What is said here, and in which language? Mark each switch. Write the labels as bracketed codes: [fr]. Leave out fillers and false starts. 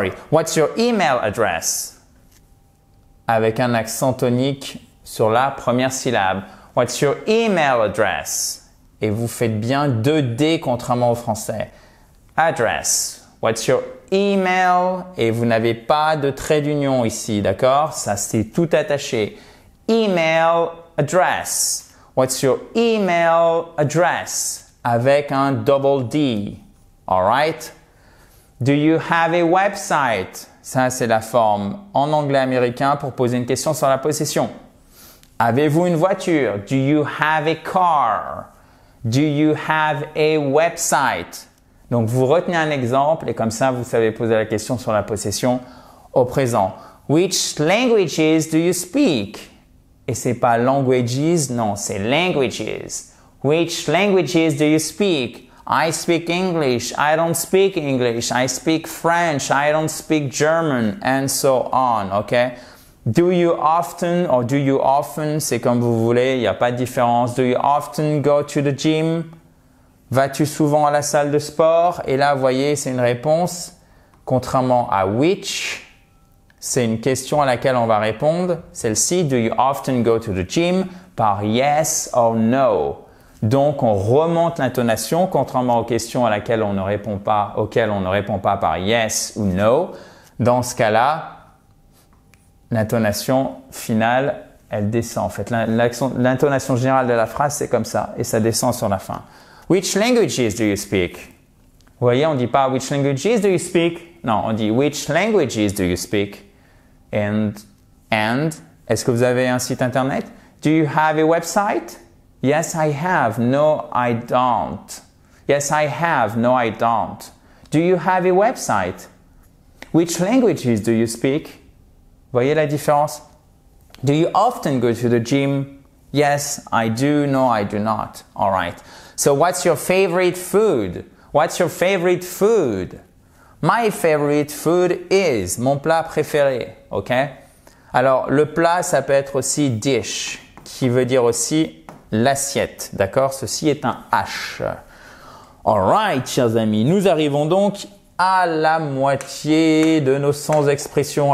[en] What's your email address? [fr] Avec un accent tonique sur la première syllabe. [en] What's your email address? [fr] Et vous faites bien 2 D contrairement au français. Address. [en] What's your email? [fr] Et vous n'avez pas de trait d'union ici, d'accord? Ça, c'est tout attaché. Email address. [en] What's your email address? [fr] Avec un double D. [en] Alright? Do you have a website? [fr] Ça, c'est la forme en anglais américain pour poser une question sur la possession. Avez-vous une voiture? [en] Do you have a car? Do you have a website? [fr] Donc, vous retenez un exemple et comme ça, vous savez poser la question sur la possession au présent. [en] Which languages do you speak? [fr] Et c'est pas languages, non, c'est languages. [en] Which languages do you speak? I speak English. I don't speak English. I speak French. I don't speak German, and so on, okay? Do you often or do you often, [fr] c'est comme vous voulez, il n'y a pas de différence. [en] Do you often go to the gym? [fr] Vas-tu souvent à la salle de sport? Et là, vous voyez, c'est une réponse. Contrairement à which, c'est une question à laquelle on va répondre. [en] Celle-ci, do you often go to the gym? Par yes or no. [fr] Donc, on remonte l'intonation, contrairement aux questions auxquelles on ne répond pas par yes ou no. Dans ce cas-là, l'intonation finale, elle descend. En fait, l'intonation générale de la phrase, c'est comme ça, et ça descend sur la fin. [en] Which languages do you speak? [fr] Vous voyez, on ne dit pas [en] which languages do you speak? [fr] Non, on dit [en] which languages do you speak? [fr] And est-ce que vous avez un site internet? [en] Do you have a website? Yes, I have. No, I don't. Yes, I have. No, I don't. Do you have a website? Which languages do you speak? [fr] Voyez la différence? [en] Do you often go to the gym? Yes, I do. No, I do not. All right. So what's your favorite food? What's your favorite food? My favorite food is, [fr] mon plat préféré, [en] ok? [fr] Alors, le plat, ça peut être aussi dish, qui veut dire aussi l'assiette, d'accord? Ceci est un H. Alright, chers amis, nous arrivons donc à la moitié de nos 100 expressions.